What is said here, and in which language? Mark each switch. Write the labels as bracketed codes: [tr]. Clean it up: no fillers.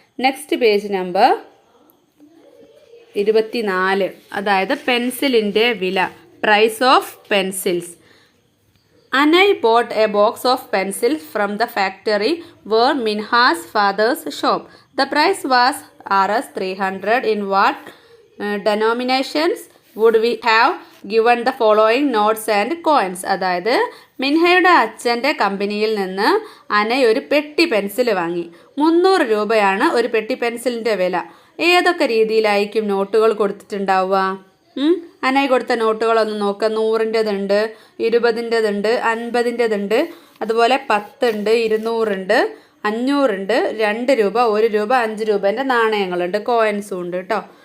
[ml] Next page number 24, അതായത് പെൻസിലിൻ്റെ വില. [en] Price of pencils. Anay bought a box of pencils from the factory where Minha's father's shop. The price was Rs 300. In what denominations would we have given the following notes and coins? [ml] അതായത് മിൻഹയുടെ അച്ഛൻ്റെ കമ്പനിയിൽ നിന്ന് അനയ് ഒരു പെട്ടി pencil വാങ്ങി. 300 രൂപയാണ് ഒരു പെട്ടി പെൻസിലിൻ്റെ വില. ഏതൊക്കെ രീതിയിലായിരിക്കും നോട്ടുകൾ കൊടുത്തിട്ടുണ്ടാവുക? അനയ് കൊടുത്ത നോട്ടുകളൊന്ന് നോക്കുക. 100ൻ്റെതുണ്ട്, 20ൻ്റെതുണ്ട്, 50ൻ്റെതുണ്ട്, അതുപോലെ 10 ഉണ്ട്, 200 ഉണ്ട്, 500 ഉണ്ട്, 2 രൂപ, 1 രൂപ, 5 രൂപേൻ്റെ നാണയങ്ങളുണ്ട്, കോയിൻസും ഉണ്ട് കേട്ടോ.